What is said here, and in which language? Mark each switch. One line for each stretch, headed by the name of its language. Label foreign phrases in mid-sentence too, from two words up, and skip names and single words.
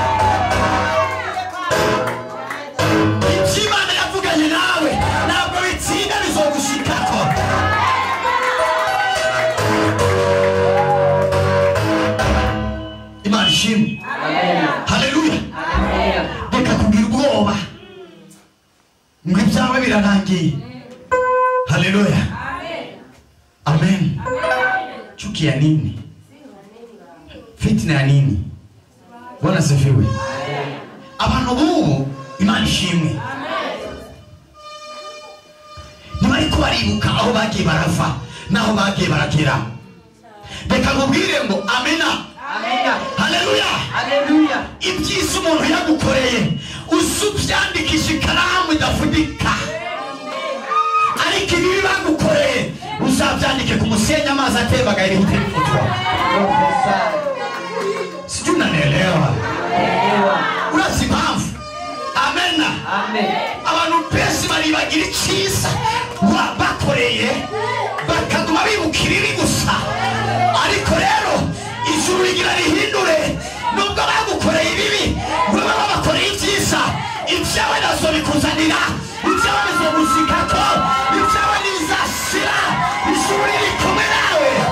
Rundi: Ibyo Imana yavuganye nawe ntabwo bitsinda, bizogushikako. Imana ishimwe. Haleluya. Reka kugira ubwoba ngo ibyawe birarangiye. Haleluya. Amen.
Swahili: Chuki ya nini? Fitna ya nini? Bwana sifiwe.
Rundi: Abantu bubu Imana ishimwe. Nibariko baribuka aho bagiye barava naho bagiye barakera. Reka nkubwire ngo amena. Haleluya. Ibyiza umuntu yagukoreye usubyandikisha ikaramu idafudika, ariko ibibi bagukoreye uzabyandike ku musenyi amazi atembaga irihite rifutwa.
Swahili: Sijui unanielewa?
Rundi: Urazi impamvu? Amena. Abantu benshi baribagira icyiza bakoreye bakaguma bibukira ibi gusa, ariko rero ijuru rigira rihindure. Nubwo bagukoreye ibibi baba babakoreye ibyiza, ibyawe nazo bikuzanira, ibyawe bizogushikako, ibyawe ntibizashira, ijuru riri kumwe nawe.